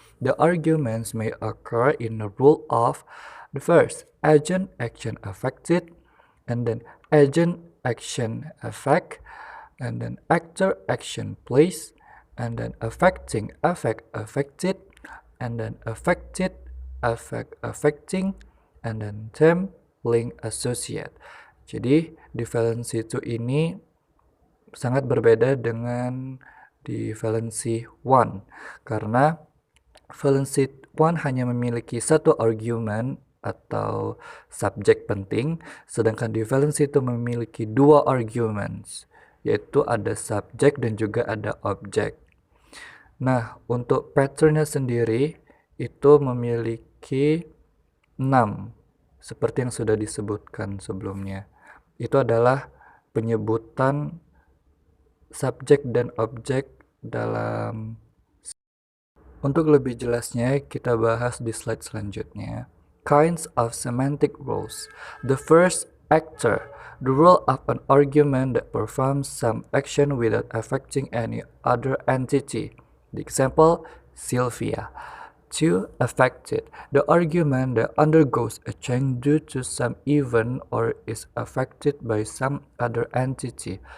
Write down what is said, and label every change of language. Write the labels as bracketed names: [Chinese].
[English] The arguments may occur in the rule of the first agent action affected, and then agent action effect, and then actor action place, and then affecting effect affected, and then affected effect affecting, and then term link associate. [Indonesian] Jadi di valency 2 ini sangat berbeda dengan di valency 1 karena valency 1 hanya memiliki satu argument atau subjek penting, sedangkan di valency 2 memiliki dua arguments, yaitu ada subjek dan juga ada objek. Nah, untuk patternnya sendiri itu memiliki 6 seperti yang sudah disebutkan sebelumnya. Itu adalah penyebutan subjek dan objek dalam. Untuk lebih jelasnya, kita bahas di slide selanjutnya. [English] Kinds of semantic rules. The first, actor. The rule of an argument that performs some action without affecting any other entity. The example, Sylvia. 2. Affected. The argument that undergoes a change due to some event or is affected by some other entity.